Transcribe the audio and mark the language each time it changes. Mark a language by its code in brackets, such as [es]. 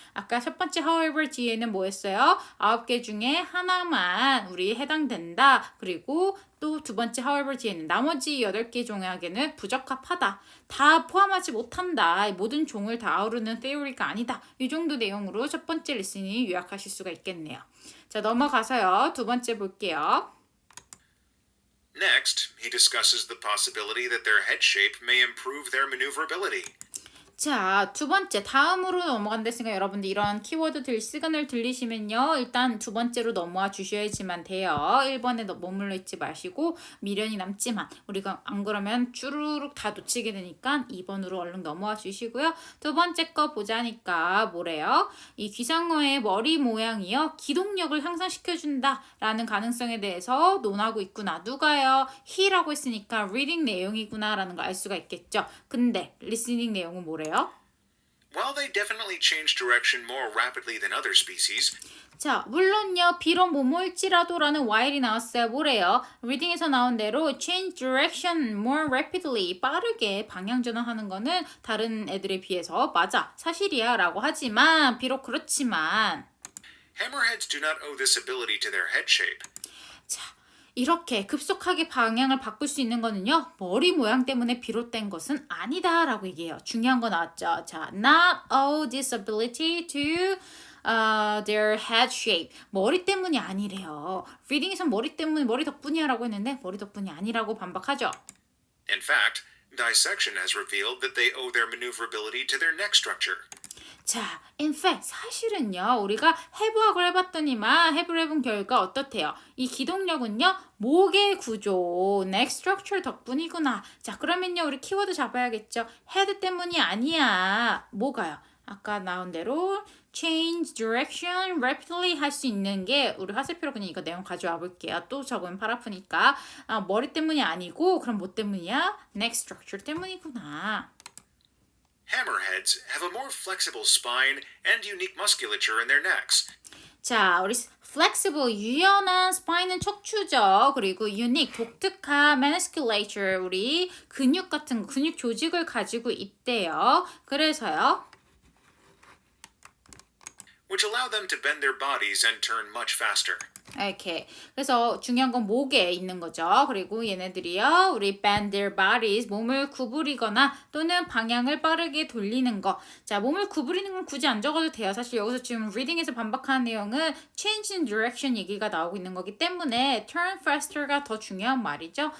[ko] 아까 첫 번째 however 뒤에는 뭐 했어요? 9개 중에 하나만 우리 해당된다. 그리고 또 두 번째 however 뒤에는 나머지 8개 종에게는 부적합하다. 다 포함하지 못한다. 모든 종을 다 아우르는 theory가 아니다. 이 정도 내용으로 첫 번째 리스닝 요약하실 수가 있겠네요. 자, 넘어가서요. 두 번째 볼게요. [en] Next, he discusses the possibility that their head shape may improve their maneuverability. [ko] 자, 두 번째 다음으로 넘어간다으니까 여러분들 이런 키워드 시그널 들리시면요. 일단 두 번째로 넘어와 주셔야지만 돼요. 1번에 머물러 있지 마시고 미련이 남지만 우리가 안 그러면 쭈루룩 다 놓치게 되니까 2번으로 얼른 넘어와 주시고요. 두 번째 거 보자니까 뭐래요? 이 귀상어의 머리 모양이요. 기동력을 향상시켜준다라는 가능성에 대해서 논하고 있구나. 누가요? he라고 했으니까 reading 내용이구나라는 걸 알 수가 있겠죠. 근데 listening 내용은 뭐래요? [en] While they definitely change direction more rapidly than other species, [ko] 자, 물론요. 비록 뭐뭐일지라도라는 while이 나왔어요. 뭐래요? 리딩에서 나온 대로 [en] change direction more rapidly [ko] 빠르게 방향 전환하는 거는 다른 애들에 비해서 맞아. 사실이야 라고 하지만 비록 그렇지만 [en] hammerheads do not owe this ability to their head shape. [ko] 자, 이렇게 급속하게 방향을 바꿀 수 있는 거는요. 머리 모양 때문에 비롯된 것은 아니다라고 얘기해요. 중요한 거 나왔죠. [en] 자, not owe this ability to their head shape. [ko] 머리 때문이 아니래요. 리딩에선 머리 덕분이야라고 했는데 머리 덕분이 아니라고 반박하죠. [en] In fact, dissection has revealed that they owe their maneuverability to their neck structure. [ko] 자, in fact, 사실은요, 우리가 해부학을 해봤더니만 해부를 해본 결과 어떻대요? 이 기동력은요, 목의 구조, neck structure 덕분이구나. 자, 그러면요, 우리 키워드 잡아야겠죠? head 때문이 아니야. 뭐가요? 아까 나온 대로 [en] change direction rapidly [ko] 할 수 있는 게 우리 화살표로 그냥 이거 내용 가져와 볼게요. 또 적으면 팔 아프니까. 머리 때문이 아니고 그럼 뭐 때문이야? neck structure 때문이구나. [en] Hammerheads have a more flexible spine and unique musculature in their necks. [ko] 자, 우리 flexible, 유연한 스파인은 척추죠. 그리고 unique, 독특한 musculature, 우리 근육 같은 근육 조직을 가지고 있대요. 그래서요. [en] which allow them to bend their bodies and turn much faster. [ko] 이렇게. 그래서 중요한 건 목에 있는 거죠. 그리고 얘네들이요. 우리 [en] bend their bodies, [ko] 몸을 구부리거나 또는 방향을 빠르게 돌리는 거. 자, 몸을 구부리는 건 굳이 안 적어도 돼요. 사실 여기서 지금 reading에서 반복하는 내용은 [en] change in direction [ko] 얘기가 나오고 있는 거기 때문에 [en] turn faster [ko] 가 더 중요한 말이죠.